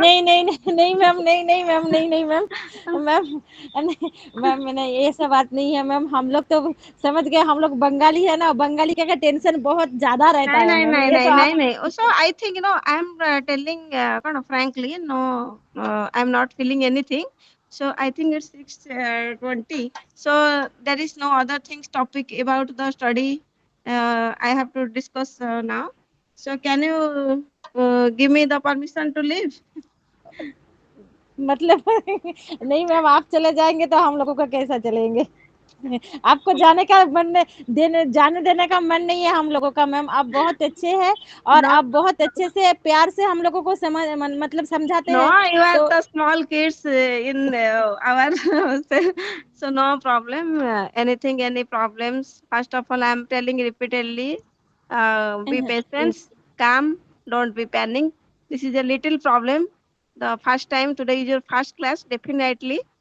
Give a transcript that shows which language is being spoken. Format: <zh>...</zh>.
<hi>नहीं नहीं नहीं नहीं मैम नहीं नहीं मैम नहीं नहीं मैम मैम मैम मैंने ये सब बात नहीं है मैम। हम लोग तो समझ गए, हम लोग बंगाली है ना, बंगाली का टेंशन बहुत ज्यादा रहता है मैम। ये तो आप</hi> <en>So I think I'm telling kind of frankly, no, I'm not feeling anything. So I think it's 6:20. So there is no other things topic about the study. I have to discuss now. So can you give me the permission to leave?</en> <hi>मतलब नहीं ma'am, आप चले जाएंगे तो हम लोगों का कैसा चलेंगे? आपको जाने का मन जाने देने का मन नहीं है हम लोगों का मैम। आप बहुत अच्छे हैं और</hi> <en>No.</en> <hi>आप बहुत अच्छे से प्यार से हम लोगों को मतलब समझाते</hi> <en>No,</en> <hi>हैं।</hi> <en>you are</en> <hi>तो</hi> <en>the small kids in our so no problem. Anything, any problems? First of all, I am telling repeatedly, be patient, calm, don't be panic. This is a little problem. The first time today is your first class, definitely.</en>